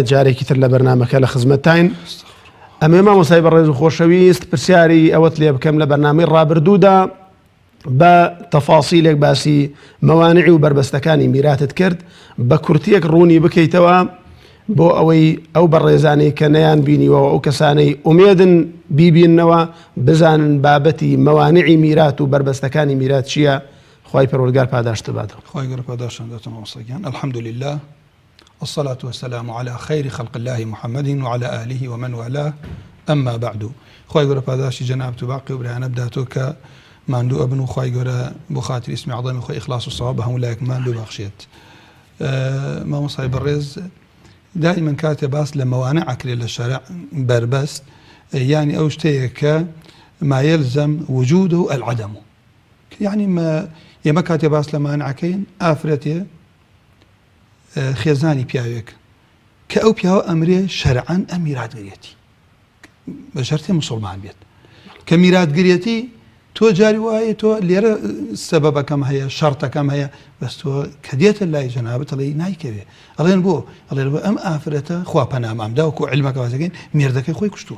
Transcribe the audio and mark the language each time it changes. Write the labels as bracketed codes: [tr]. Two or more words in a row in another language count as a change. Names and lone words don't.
[ckb] جارێکی تر لە بەرنامەکە لە خزمەتتاین. ئەمێ مامۆستای بەڕێز و خۆشەویست پرسیاری ئەوەت لێ بکەم لە بەرنامەی ڕابردوودا بە تەفاسیلێک باسی مەوانعی و بربەستەکانی میراتت کرد، بە کورتیەک ڕوونی بکەیتەوە بۆ ئەوەی ئەو بەڕێزانەی کە نەیان بینیوەوە، ئەو کەسانەی ئومێدن بیبیننەوە، بزانن بابەتی مەوانعی میرات و بربەستەکانی میرات چییە. خوای پەروەردگار پاداشت باتەوە. خوای گەورە پاداشتان دەتەوە مامۆستاگیان. [ar] الحمد لله والصلاة والسلام على خير خلق الله محمد وعلى آله ومن والاه. أما بعد، [ckb] خوای گەورە پاداشتی جەنابەت و باقی و برایانە بداتەوە کە ماندوو ئەبن و خوای گەورە بۆ خاتری ئیسمی عەظەمی خۆی ئیخلاس و سەواب بە هەموو لایەک ماندوو بەخشێت. مامۆستای بەڕێز، دائما کاتێ باس لە مەوانع ئەکرێت لە شەرع بربەست، یعنی ئەو شتەیە کە [ar] ما يلزم وجوده العدم. [ckb] يعني ما ئێمە کاتێ باس لە مانعەکەین ئافرەتێ خێزانی پیاوێک کە ئەو پیاوە ئەمرێ شەرعەن ئەم میراتگرێتی بە شەرتێ مسلمان بێت، کە میراتگرێتی تۆ جاری وایە تۆ لێرە سەبەبەکەم هەیە، شەرتەکەم هەیە، بەس تۆ کە دێتە لای جەنابەت ئەڵێ نایکەوێ، ئەڵێن بۆ، ئەڵێن بۆ ئەم ئافرەتە خوا پەنامامدا وەکو عیلمەکە وازەکەین مێردەکەی خۆی کوشتووە.